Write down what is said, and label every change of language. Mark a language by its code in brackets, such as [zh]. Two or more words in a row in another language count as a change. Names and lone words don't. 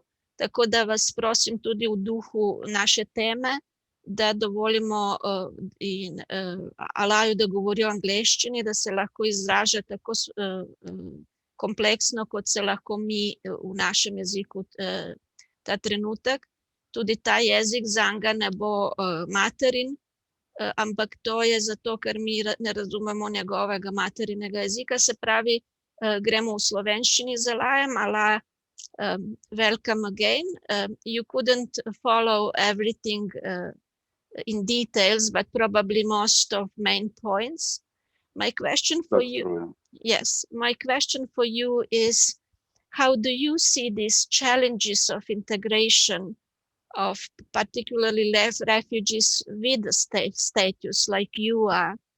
[sl] Tako da vas prosim tudi v duhu naše teme, da dovolimo Alaju, da govori o angleščini, da se lahko izraža tako kompleksno, kot se lahko mi v našem jeziku ta trenutek. Tudi ta jezik zanga ne bo materin, ampak to je zato, ker mi ne razumemo njegovega materinega jezika. Se pravi, gremo v slovenščini z Alajem. [en] Ala, welcome again. You couldn't follow everything in details, but probably most of main points. My question for you, yes, my question for you is, how do you see these challenges of integration of particularly refugees with the status like you are?